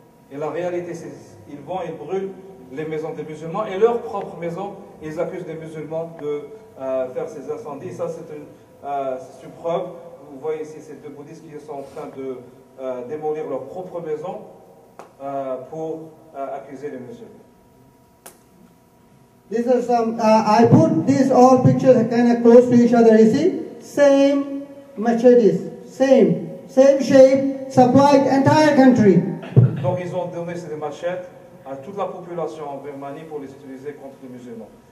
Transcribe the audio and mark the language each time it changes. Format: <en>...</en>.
<fr>Et la réalité, c'est qu'ils brûlent les maisons des musulmans et leur propre maison. Ils accusent les musulmans de faire ces incendies. Ça, c'est une preuve. Vous voyez ici ces deux bouddhistes qui sont en train de démolir leur propre maison pour accuser les musulmans.</fr> <en>These are some, I put these all pictures kind of close to each other, you see? Same machetes, same shape, supplied entire country.</en> <fr>Donc ils ont donné ces machettes à toute la population en Birmanie pour les utiliser contre les musulmans.</fr>